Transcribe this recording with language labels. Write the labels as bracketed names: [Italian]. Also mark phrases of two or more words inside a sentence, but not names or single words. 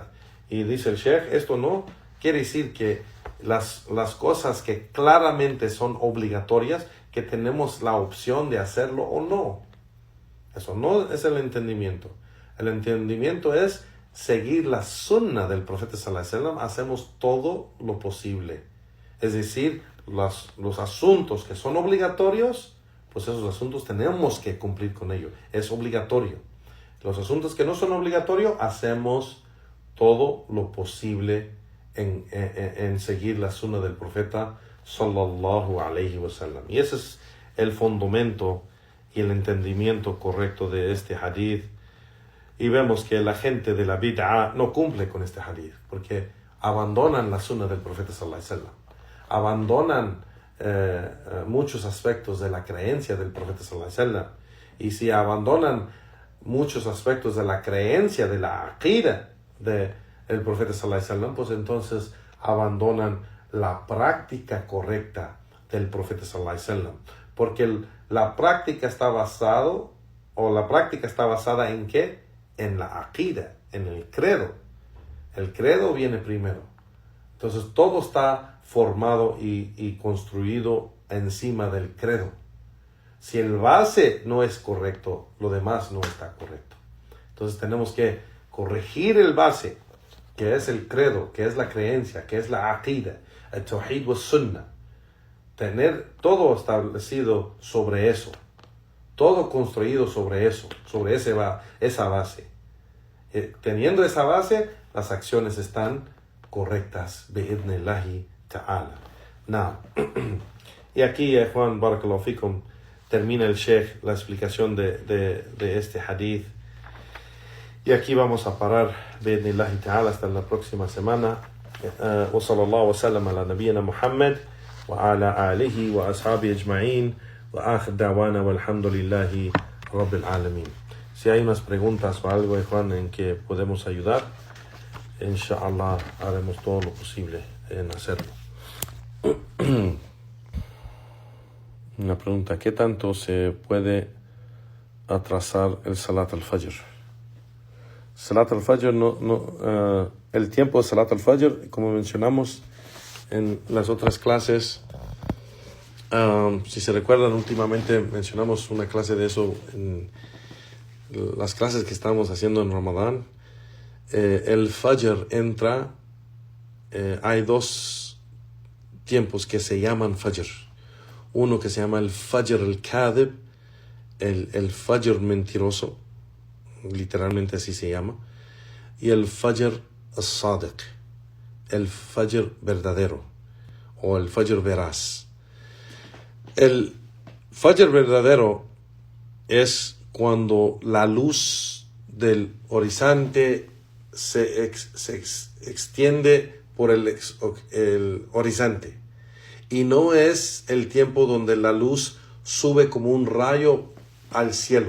[Spanish] Y dice el Sheikh, esto no quiere decir que las cosas que claramente son obligatorias, que tenemos la opción de hacerlo o no. Eso no es el entendimiento. El entendimiento es seguir la sunnah del profeta [Arabic] صلى الله عليه وسلم. [Spanish] Hacemos todo lo posible. Es decir, los asuntos que son obligatorios, pues esos asuntos tenemos que cumplir con ellos. Es obligatorio. Los asuntos que no son obligatorios, hacemos todo lo posible en seguir la sunnah del profeta [Arabic] صلى الله عليه وسلم. [Spanish] Y ese es el fundamento y el entendimiento correcto de este hadith. Y vemos que la gente de la bid'a no cumple con este hadith, porque abandonan la sunnah del profeta [Arabic] صلى الله عليه وسلم. [Spanish] Abandonan muchos aspectos de la creencia del profeta [Arabic] صلى الله عليه وسلم. [Spanish] Y si abandonan muchos aspectos de la creencia, de la aqida del profeta [Arabic] صلى الله عليه وسلم, [Spanish] pues entonces abandonan la práctica correcta del profeta [Arabic] صلى الله عليه وسلم, [Spanish] porque la práctica está basada en ¿qué? En la aqida, en el credo. El credo viene primero. Entonces todo está formado y construido encima del credo. Si el base no es correcto, lo demás no está correcto. Entonces tenemos que corregir el base, que es el credo, que es la creencia, que es la aqida, el [Arabic] توحيد وسنة. [Spanish] Tener todo establecido sobre eso, todo construido sobre eso, sobre esa base. Teniendo esa base, las acciones están correctas, [Arabic] بإذن الله تعالى. [Spanish] Now, y aquí Juan [Arabic] بارك الله فيكم [Spanish] termina el Sheikh la explicación de este hadith, Y aquí vamos a parar, [Arabic] بإذن الله تعالى, [Spanish] hasta la próxima semana. [Arabic] وصلى الله وسلم على نبينا محمد وعلى آله وأصحابه أجمعين وآخر دعوانا والحمد لله رب العالمين. [Spanish] Si hay unas preguntas o algo, Juan, en que podemos ayudar, inshallah haremos todo lo posible en hacerlo. Una pregunta: ¿qué tanto se puede atrasar el [Arabic] صلاة الفجر? صلاة الفجر, [Spanish] el tiempo de [Arabic] صلاة الفجر, [Spanish] como mencionamos en las otras clases, si se recuerdan, últimamente mencionamos una clase de eso en las clases que estamos haciendo en Ramadán. El Fajr entra, hay dos tiempos que se llaman Fajr. Uno que se llama el [Arabic] الفجر الكاذب, [Spanish] el Fajr mentiroso, literalmente así se llama, y el [Arabic] الفجر الصادق, [Spanish] el Fajr verdadero, o el Fajr veraz. El Fajr verdadero es cuando la luz del horizonte se extiende por el horizonte, y no es el tiempo donde la luz sube como un rayo al cielo.